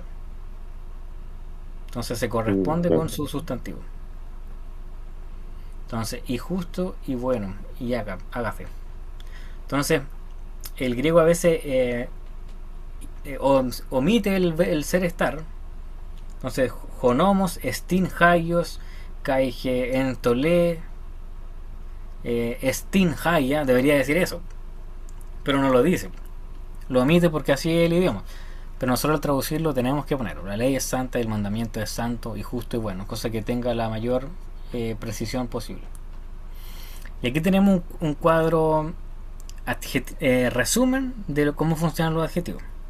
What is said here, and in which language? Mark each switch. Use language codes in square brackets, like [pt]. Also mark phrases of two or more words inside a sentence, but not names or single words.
[es] Entonces se corresponde con su sustantivo. Entonces, y justo y bueno, y hágase. Entonces, el griego a veces omite el ser estar. Entonces, [el] ὁ νόμος, ἐστὶν ἅγιος, καὶ ἡ ἐντολή, ἐστιν [es] debería decir eso, pero no lo dice, lo omite porque así es el idioma. Pero nosotros al traducirlo tenemos que ponerlo. La ley es santa, el mandamiento es santo y justo y bueno, cosa que tenga la mayor precisión posible. Y aquí tenemos un cuadro resumen de cómo funcionan los adjetivos.